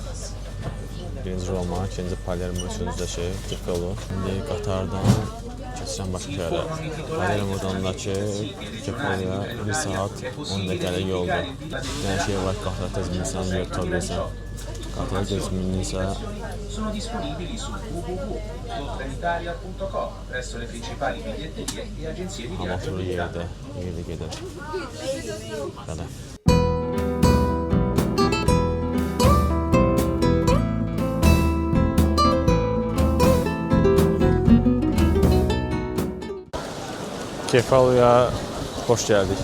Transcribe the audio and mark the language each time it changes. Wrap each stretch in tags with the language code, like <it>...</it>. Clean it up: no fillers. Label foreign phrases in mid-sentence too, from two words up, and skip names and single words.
<az>Birinci Roma, ikinci Palermo, üçüncü də ki, Kefalo. İndi qatardan keçəcəm başqa şəhərə. Palermodan da ki, Kefaloya 1 saat 10 dəqiqəlik yoldur. Yəni şey var, qatara tez minsən, yer tuta bilirsən. Qatara tez minirsə,</az> <it>sono disponibili su www.trenitalia.com presso le principali biglietterie e agenzie di viaggio</it> <az>hava yerdə gedir. Belə. Kefaliyaya xoş gəldik.</az>